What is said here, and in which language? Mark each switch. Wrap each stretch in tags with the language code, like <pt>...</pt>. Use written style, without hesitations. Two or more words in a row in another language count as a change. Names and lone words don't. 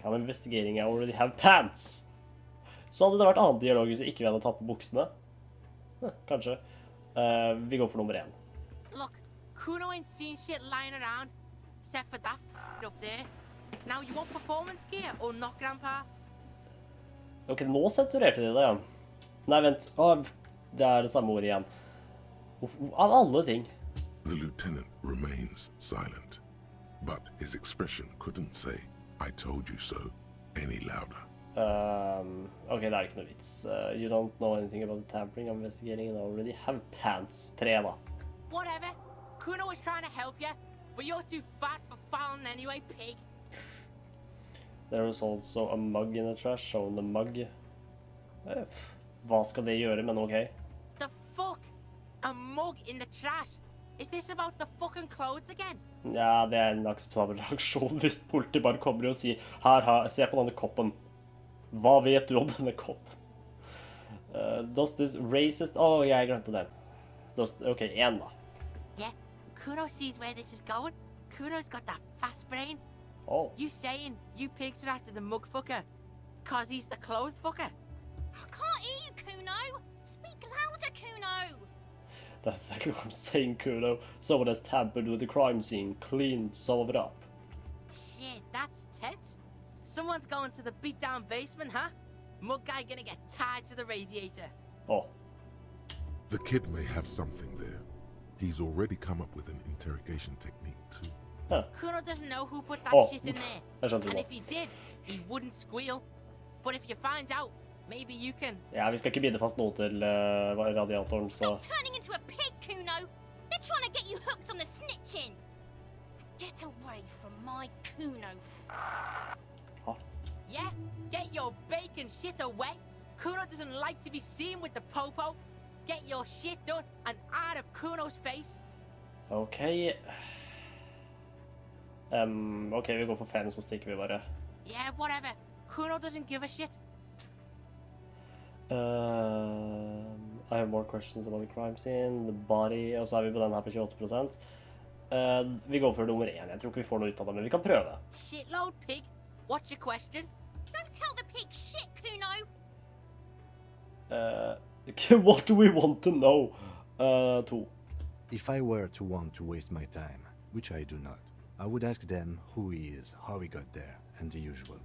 <en>I'm investigating, I already have pants.</en> <no>Så hadde det vært annen dialog hvis vi ikke hadde tatt på buksene. Kanskje. Vi går for nummer 1.</no> <en>Look, Cuno ain't seen shit lying around, except for that up there. Now you want performance gear or not, Grandpa?</en> <no>Ok, nå sensurerte de det, ja. Nei, vent. Det er det samme ordet igjen. Av alle ting.</no> <en>The lieutenant remains silent, but his expression couldn't say, I told you so, any louder.</en> <no>Ok, det er ikke noe vits.</no> <en>You don't know anything about the tampering. I'm investigating and I already have pants.</en> <no>3 da.</no> <en>Whatever. Cuno was trying to help you, but you're too fat for falling anyway, pig. There was also a mug in the trash. Show the mug.</en> <no>Hva skal det gjøre, men ok.</no> <en>The fuck? A mug in the trash? Is this about the fucking clothes again?</en> <no>Ja, det er en akseptabel reaksjon hvis politiet bare kommer og sier se på denne koppen. Hva vet du om denne koppen?</no> <en>Does this racist...</en> <no>jeg glemte det. Ok, 1 da.</no> <en>Yeah, Cuno sees where this is going. Cuno's got that fast brain. Oh. You saying you pigs are after the mug fucker? Because he's the clothes fucker. I can't hear you, Cuno. Speak louder, Cuno. That's exactly what I'm saying, Cuno. Someone has tampered with the crime scene, cleaned some of it up. Shit, that's tense. Someone's going to the beat-down basement, huh? Mug guy gonna get tied to the radiator. Oh, The kid may have something there. He's already come up with an interrogation technique too. Cuno doesn't know who put that Oh, shit in there.</en> <no>jeg skjønte</no> <en>And</en> <no>det</no> <en>if he did, he wouldn't squeal. But if you find out, maybe you can...</en> <no>Ja, vi skal ikke binde fast noe til radiatoren, så...</no> <en>Stop turning into a pig, Cuno. They're trying to get you hooked on the snitching. Get away from my Cuno. Yeah, get your bacon shit away. Cuno doesn't like to be seen with the popo. Get your shit done and out of Cuno's face.</en> <no>Ok. Ok, vi går for 5, så stikker vi bare.</no> <en>Yeah, whatever. Cuno doesn't give a shit. I have more questions about the crime scene, the body,</en> <no>og så er vi på den her på 28%. Vi går for nummer 1. Jeg tror ikke vi får noe ut av det, men vi kan prøve.</no> <en>Shitload pig. What's your question? Don't tell the pig shit, Cuno. What do we want to know? 2. If I were to want to waste my time, which I do not, I would ask them who he is, how he got there, and the usual.</en>